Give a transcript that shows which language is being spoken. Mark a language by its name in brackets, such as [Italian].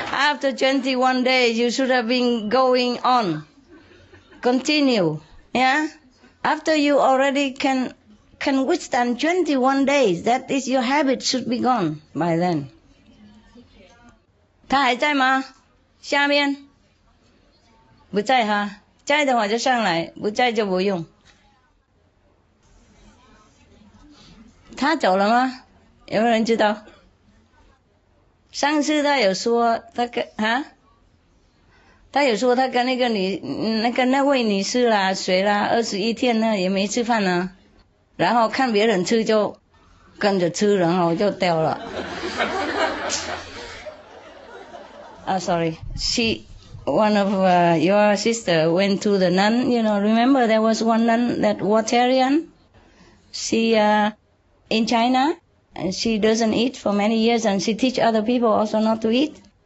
[English] after 21 days, you should have been going on. Continue. Yeah? After you already can withstand 21 days, that is your habit should be gone by then. [Chinese] 他还在吗？下面不在哈，在的话就上来，不在就不用。他走了吗？有没有人知道？上次他有说他有说他跟那位女士啦谁啦21天呢也没吃饭呢，然后看别人吃就跟着吃，然后就掉了。 [English] sorry. One of your sister went to the nun. You know, remember there was one nun that Watarian. She in China, and she doesn't eat for many years, and she teach other people also not to eat.